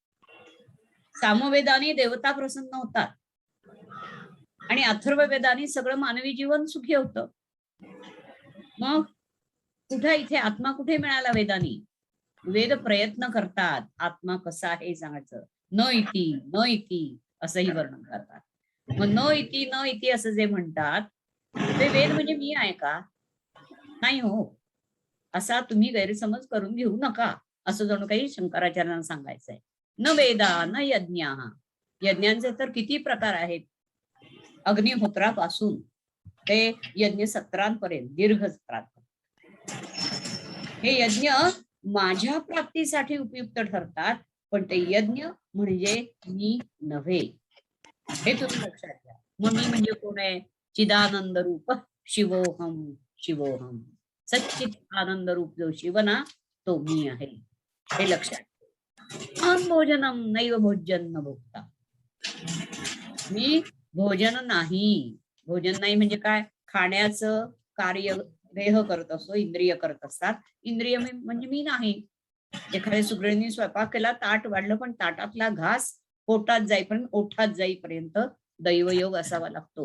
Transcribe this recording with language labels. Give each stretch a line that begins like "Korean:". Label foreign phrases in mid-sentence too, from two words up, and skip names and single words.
Marathi: सामवेदाने देवता प्रसन्न होतात आणि अथर्ववेदाने सगळं मानवी जीवन सुखी होतं. मग कुठे इथे आत्मा कुठे मिळाला? वेदानी वेद प्रयत्न करतात आत्मा कसा आहे सांगायचं.
Sanskrit: न इति न इति
Marathi: असंही वर्णन करतात. मग
Sanskrit: न इति न इति
Marathi: असं जे म्हणतात ते वेद म्हणजे मी आहे का? नाही हो, असा तुम्ही गैरसमज करून घेऊ नका, असं जणू काही शंकराचार्यांना सांगायचंय.
Sanskrit: न वेदा न यज्ञाः,
Marathi: यज्ञांचे तर किती प्रकार आहेत. अग्निहोत्रापासून ते यज्ञ सत्रांपर्यंत, दीर्घ सत्रांपर्यंत हे यज्ञ माझ्या प्राप्तीसाठी उपयुक्त ठरतात, पण ते यज्ञ म्हणजे मी नव्हे, हे तुम्ही लक्षात घ्या. मग मी म्हणजे कोण आहे?
Sanskrit: चिदानंद रूप शिवोहम शिवोहम,
Marathi: सच्चित आनंद रूप जो शिव ना तो मी आहे, हे लक्षात.
Sanskrit: भोजनम नैव भोजन न भोगता,
Marathi: मी भोजन नाही. भोजन नाही म्हणजे काय? खाण्याचं कार्य देह करत असतो, इंद्रिय करत असतात. इंद्रिय म्हणजे मी नाही. एखाद्या सुगृहिणी स्वयंपाक केला, ताट वाढलं, पण ताटातला घास पोटात जाईपर्यंत, ओठात जाईपर्यंत दैवयोग असावा लागतो.